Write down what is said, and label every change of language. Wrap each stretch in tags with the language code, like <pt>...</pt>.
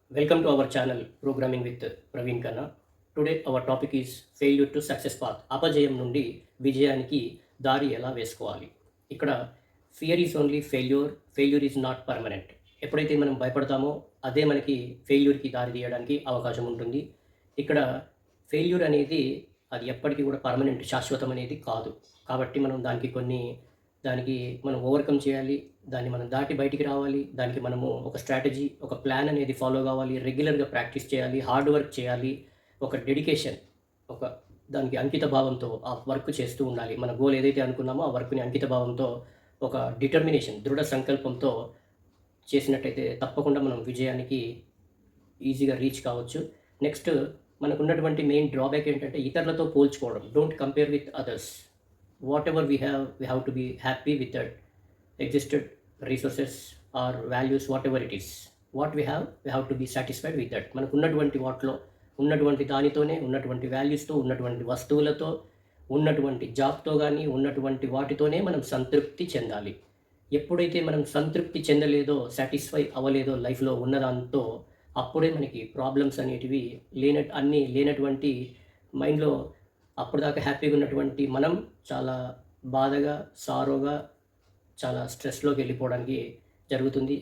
<en>Welcome to our channel Programming with Praveen Khanna. Today our topic is failure to success path.</en> <te>అపజయం నుండి విజయానికి దారి ఎలా వేసుకోవాలి. ఇక్కడ</te> <en>Fear is only failure is not permanent.</en> <te>ఎప్పుడైతే మనం భయపడతామో అదే మనకి ఫెయిల్యూర్కి దారి తీయడానికి అవకాశం ఉంటుంది. ఇక్కడ ఫెయిల్యూర్ అనేది అది ఎప్పటికీ కూడా పర్మనెంట్ శాశ్వతం అనేది కాదు. కాబట్టి మనం దానికి మనం ఓవర్కమ్ చేయాలి. దాన్ని మనం దాటి బయటికి రావాలి. దానికి మనము ఒక స్ట్రాటజీ, ఒక ప్లాన్ అనేది ఫాలో కావాలి. రెగ్యులర్‌గా ప్రాక్టీస్ చేయాలి. హార్డ్ వర్క్ చేయాలి. ఒక డెడికేషన్, ఒక దానికి అంకిత భావంతో ఆ వర్క్ చేస్తూ ఉండాలి. మన గోల్ ఏదైతే అనుకున్నామో ఆ వర్క్‌ని అంకిత భావంతో, ఒక డిటర్మినేషన్, దృఢ సంకల్పంతో చేసినట్టయితే తప్పకుండా మనం విజయానికి ఈజీగా రీచ్ కావచ్చు. నెక్స్ట్ మనకున్నటువంటి మెయిన్ డ్రాబ్యాక్ ఏంటంటే ఇతరులతో పోల్చుకోవడం.</te> <en>Don't compare with others. whatever we have to be happy with that existed resources or values, whatever it is, what we have to be satisfied with that.</en> <te>మనకు ఉన్నటువంటి వాటిలో ఉన్నటువంటి దానితోనే, ఉన్నటువంటి వాల్యూస్తో, ఉన్నటువంటి వస్తువులతో, ఉన్నటువంటి జాబ్తో కానీ ఉన్నటువంటి వాటితోనే మనం సంతృప్తి చెందాలి. ఎప్పుడైతే మనం సంతృప్తి చెందలేదో, సాటిస్ఫై అవ్వలేదో లైఫ్లో ఉన్నదాంతో, అప్పుడే మనకి ప్రాబ్లమ్స్ అనేటివి లేనటువంటి మైండ్లో అప్పటిదాకా హ్యాపీగా ఉన్నటువంటి మనం చాలా బాధగా, సారోగా, చాలా స్ట్రెస్లోకి వెళ్ళిపోవడానికి జరుగుతుంది.</te>